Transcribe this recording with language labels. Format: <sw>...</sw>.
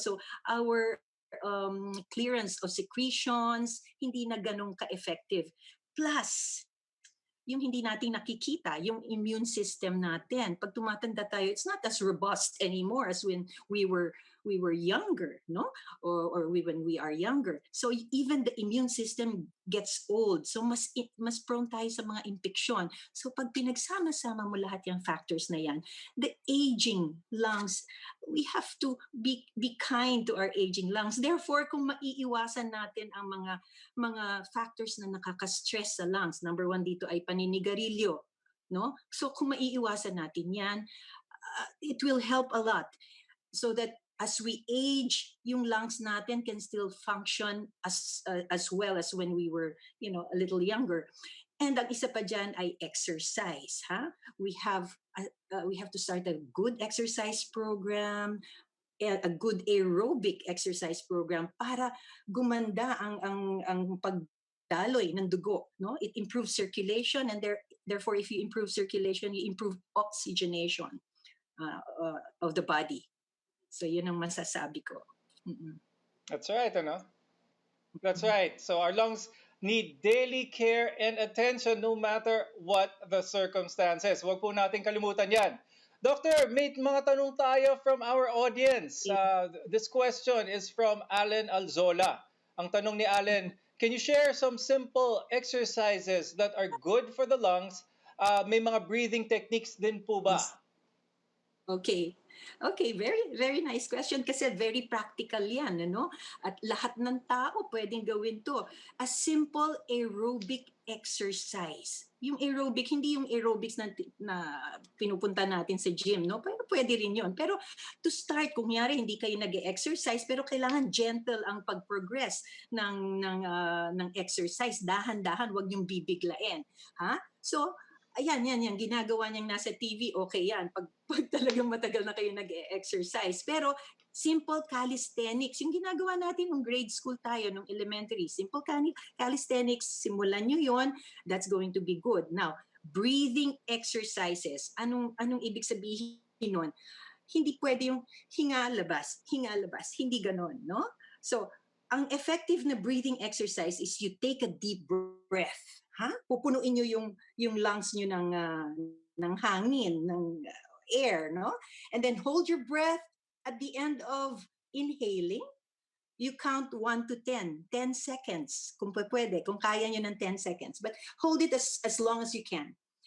<en>So our clearance of secretions,</en> <tl>hindi na ganun ka-effective. Plus, yung hindi natin nakikita, yung immune system natin. Pag tumatanda tayo,</tl> <en>it's not as robust anymore as when we were younger, no? Or when we are younger. So even the immune system gets old.</en> <tl>So mas prone tayo sa mga infeksyon.</tl> <en>So</en> <tl>pag pinagsama-sama mo lahat yung factors na yan,</tl> <en>the aging lungs, we have to be kind to our aging lungs.</en> <tl>Therefore, kung maiiwasan natin ang mga factors na nakaka-stress sa lungs, number one dito ay paninigarilyo, no?</tl> <en>So</en> <tl>kung maiiwasan natin yan,</tl> <en>it will help a lot so that as we age,</en> <tl>yung lungs natin</tl> <en>can still function as well as when we were, a little younger.</en> <tl>And ang isa pa dyan ay exercise, ha?</tl> <en>We have to start a good exercise program, a good aerobic exercise program</en> <tl>para gumanda ang pagdaloy ng dugo,</tl> <en>no? It improves circulation, and therefore if you improve circulation, you improve oxygenation of the body.</en> <tl>So yun ang masasabi ko. Mm-mm.</tl> <en>That's right, That's right. So our lungs need daily care and attention no matter what the circumstances.</en> <tl>Huwag po natin kalimutan yan. Doctor, may mga tanong tayo from our audience.</tl> <en>This question is from Allen Alzola.</en> <tl>Ang tanong ni Allen,</tl> <en>can you share some simple exercises that are good for the lungs?</en> <tl>May mga breathing techniques din po ba?</tl> <en>Yes. Okay. Okay, very very nice question kasi very practical 'yan, ano?</en> <tl>At lahat ng tao pwedeng gawin 'to.</tl> <en>A simple aerobic exercise.</en> <tl>Yung aerobic, hindi yung aerobics na pinupunta natin sa gym, no? Pero pwede rin 'yon. Pero</tl> <en>to start,</en> <tl>kung kunyari hindi kayo nag-exercise pero kailangan gentle ang pag-progress ng exercise, dahan-dahan, 'wag yung bibiglain, ha? So, ayan, yan, ginagawa niyang nasa TV, okay yan. Pag talagang matagal na kayo nag-exercise. Pero simple calisthenics, yung ginagawa natin nung grade school tayo, nung elementary, simple calisthenics, simulan nyo yon,</tl> <en>that's going to be good.</en> <tl>Now, breathing exercises, anong ibig sabihin nun? Hindi pwede yung hinga, labas, hindi ganon, no?</tl> <en>So,</en> <tl>ang effective na</tl> <en>breathing exercise is you take a deep breath.</en> <tl>Ha? Pupunuin nyo yung lungs nyo ng hangin, ng air, no?</tl> <en>And then hold your breath at the end of inhaling. You count 1 to 10, 10 seconds,</en> <tl>kung pwede, kung kaya nyo ng</tl> <en>10 seconds. But hold it as long as you can.</en>